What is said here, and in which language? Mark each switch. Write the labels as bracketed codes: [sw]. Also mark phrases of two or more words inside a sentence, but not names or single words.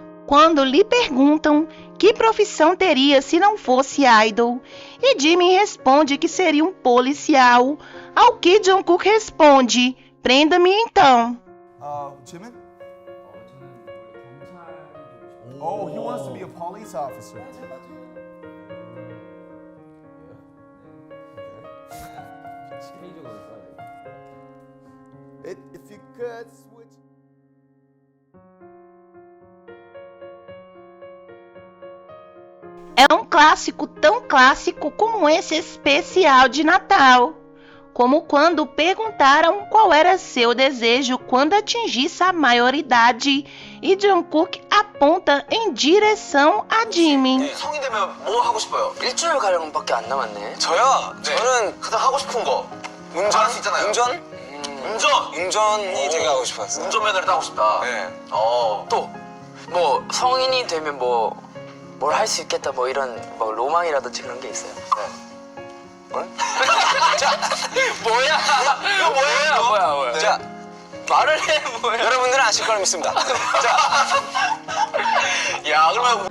[pt] Quando lhe perguntam que profissão teria se não fosse idol, e Jimmy responde que seria um policial, ao que Jungkook responde, prenda-me então. Jimin? [en] Oh, he wants to be a police officer. If you could switch. [pt] É um clássico tão clássico como esse especial de Natal. Como quando perguntaram qual era seu desejo quando atingisse a maioridade e Jungkook aponta em direção a Jimmy. [ko] 성인 되면 뭐 하고 싶어요? 일주일 가량밖에 안 남았네. 저요? 저는 가장 하고 싶은 거. 운전? 할수 있잖아요. 운전? 운전이 되게 하고 싶었어요. 운전면허를 하고 싶다. 네. 또? 뭐 성인이 되면 뭐 뭘 할 수 있겠다 뭐 이런 뭐 로망이라든지 그런 게 있어요. 네. 뭘? 자, 뭐야? 이거 뭐야? 네. 자, 말을 해 뭐야? 여러분들은 아실 거라 믿습니다. 자, 야 그러면.